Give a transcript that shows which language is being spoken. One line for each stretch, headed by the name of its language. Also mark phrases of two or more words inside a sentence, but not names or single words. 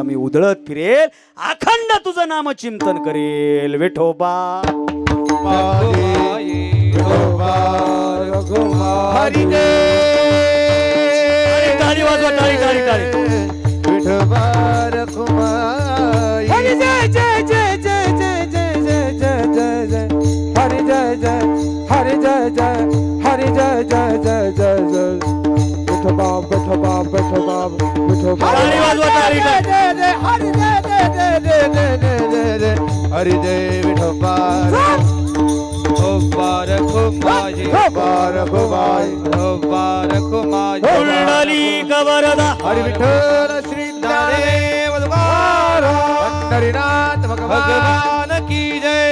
Marathi: मी उधळत फिरेल, अखंड तुझं नामचिंतन करेल. विठोबा हरी टाळी वाजवा, टाळी टाळी टाळी. विठोबा रखुमाई. हरी जय जय जय जय जय जय जय जय जय जय. हरी जय जय, हरी जय जय, हरी जय जय जय जय जय. विठोबा विठोबा विठोबा विठोबा. टाळी वाजवा, टाळी टाळी. हरी जय जय जय जय जय जय जय जय. हरी जय विठोबा. रखुमाई रखुमाई रखुमाई. कुंडली गवरदा. हरी विठ्ठल श्री ज्ञानदेव पंढरीनाथ
Hindi: भगवान की जय.